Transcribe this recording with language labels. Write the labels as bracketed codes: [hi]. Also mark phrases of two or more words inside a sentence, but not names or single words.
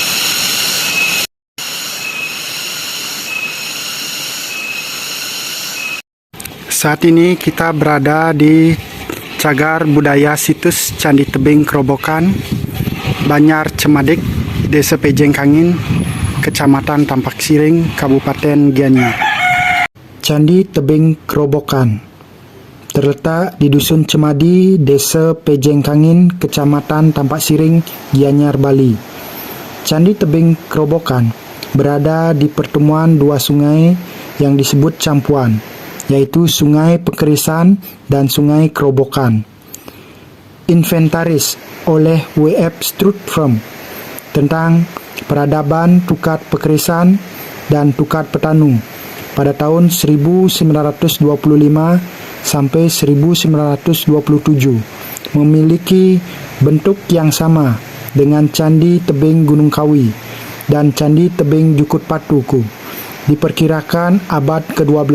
[id] Saat ini kita berada di Cagar Budaya Situs Candi Tebing Kerobokan, Banyar Cemadik, Desa Pejengkangin, Kecamatan Tampak Siring, Kabupaten Gianyar. Candi Tebing Kerobokan terletak di Dusun Cemadi, Desa Pejengkangin, Kecamatan Tampak Siring, Gianyar, Bali. Candi Tebing Kerobokan berada di pertemuan 2 sungai yang disebut campuan, yaitu Sungai Pekerisan dan Sungai Kerobokan. Inventaris oleh W.F. Strutfrom tentang peradaban Tukar Pekerisan dan Tukar Petanu pada tahun 1925 sampai 1927 memiliki bentuk yang sama dengan Candi Tebing Gunung Kawi dan Candi Tebing Jukut Patuku, diperkirakan abad ke-12.